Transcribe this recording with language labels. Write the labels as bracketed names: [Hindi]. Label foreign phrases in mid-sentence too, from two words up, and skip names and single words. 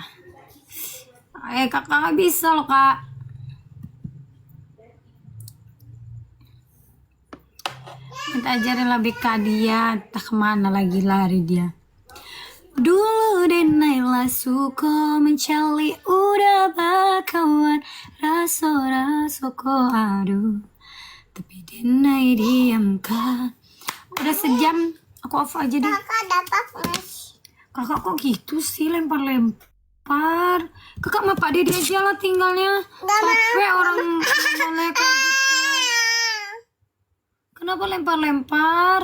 [Indonesian] Kakak nggak bisa loh kak. Minta ajarin lebih kak dia, entah kemana lagi lari dia. Dulu Naila suka mencari udah [Minangkabau] bakawan raso ko aduh. [Indonesian] Tapi Denai diamkan. Udah sejam, aku off aja deh. Kakak dapat mas. Kakak kok gitu sih lempar-lempar. Kakak sama Pak Dede aja lah tinggalnya. Nggak Capek orang boleh kayak gitu. Kenapa lempar-lempar?